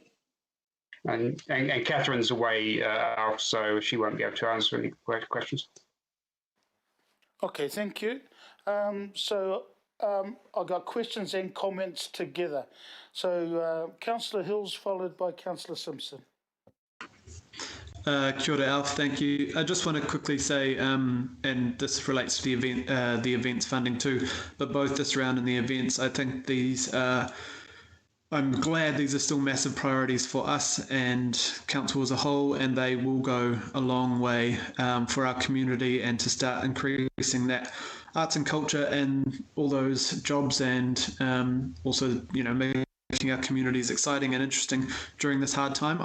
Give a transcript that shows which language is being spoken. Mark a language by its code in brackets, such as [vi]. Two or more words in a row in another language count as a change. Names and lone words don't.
[en] And Catherine's away, Alf, so she won't be able to answer any questions. Okay, thank you. I've got questions and comments together. So Councillor Hills, followed by Councillor Simpson. [mi] Kia ora, [en] Alf, thank you. I just want to quickly say, and this relates to the events funding too, but both this round and the events, I think these I'm glad these are still massive priorities for us and council as a whole, and they will go a long way for our community and to start increasing that arts and culture and all those jobs, and also, you know, making our communities exciting and interesting during this hard time.